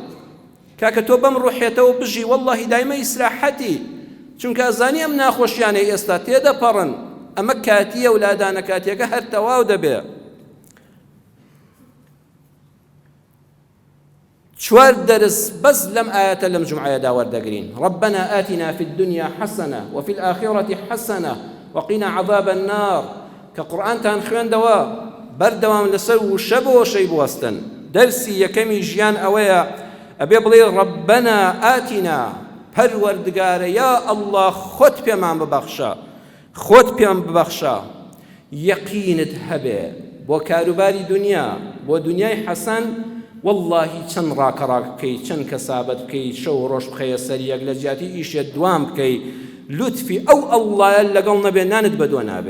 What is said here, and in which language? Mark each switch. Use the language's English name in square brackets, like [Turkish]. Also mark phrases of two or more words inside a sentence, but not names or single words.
[Central Kurdish] کاکە تۆ بەم ڕوحێتەوە بژی وەڵڵاهی دایمە ئیسراحەتی. چونکە ئەزانی ئەم ناخۆشیانەی ئێستا تێدەپەڕن. ئەمە کاتیە ولادانە کاتیەکە هەر تەواو دەبێ. چوار دەرس بەس لەم ئاەتە لەم جومعەیەدا وەردەگرین. [Arabic] ربنا آتنا في الدنيا حسنة وفي الآخرة حسنة وقنا عذاب النار. [Central Kurdish] کە قورئانتان خوێندەوە بەردەوام لەسەر وشە بۆ وشەی بوەستن. دەرسی یەکەمی ژیان ئەوەیە ئەبێ بڵێ [Arabic] ربنا آتنا [Central Kurdish] پەروەردگارە یا ئەڵڵا خۆت پێمان ببەخشە خۆت پێم ببەخشە یەقینت هەبێ بۆ کاروباری دنیا بۆ دنیای حەسەن. واللهی چەند ڕاکەڕاک بکەی چەند کەسابەت بکەی شەو ڕۆژ بخەیە سەریەک لە جیاتی ئیشێت دوام بکەی لوتفی ئەو ئەڵڵایە لەگەڵ نەبێ نانت بەدۆ نابێ.